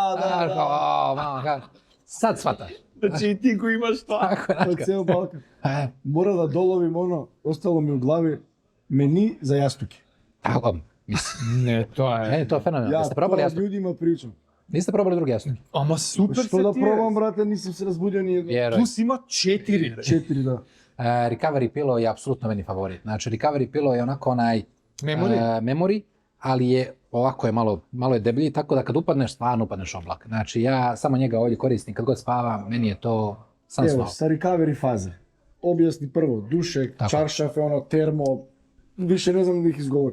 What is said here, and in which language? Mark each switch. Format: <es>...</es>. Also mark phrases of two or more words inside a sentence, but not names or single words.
<sr>Da. Sad shvataš. Znači i ti koji imaš to. Od ceo Balkan. Mora da dolovim ostalo mi u glavi, meni za jastuke. Tako, mislim. Ne, to je fenomenalno. Jeste probali jastuke? Ja to ljudima pričam. Niste probali drugi jastuke?</sr> <mk>Ама супер се ти. Што да пробам, брате, нисам се разбудил ни едно. Плюс има 4. 4, да.</mk> <sr>Recovery Pillow je apsolutno meni favorit. Znači, Recovery Pillow je onako onaj memory, ali je ovako je malo je deblji, tako da kad upadneš, stvarno upadneš u oblak. Znači, ja samo njega ovdje koristim kad god spavam, meni je to sam Evo, sa recovery faze. Objasni prvo, dušek, čaršafe, termo, više ne znam da ih izgovorim.</sr>